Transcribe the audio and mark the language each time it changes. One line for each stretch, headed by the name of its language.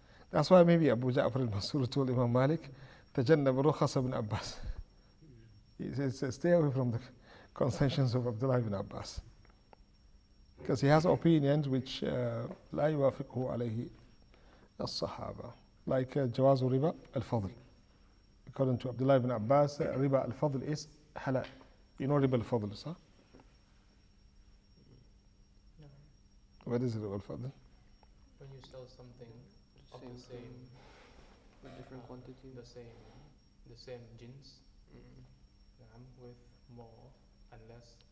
English: That's why maybe Abu Ja'far al-Mansur told Imam Malik,
Arabic: تجنب رخص ابن
English: Abbas. He says, stay away from the concessions of Abdullah ibn Abbas. Because he has opinions which
Arabic: لا يوافقه عليه الصحابة. Like جواز ربا الفضل.
English: According to Abdullah ibn Abbas, riba al-fadl is halal. You know riba al-fadl, sir? No. What is riba al-fadl? When you sell something of the same with different quantity, the same jins, with more and less.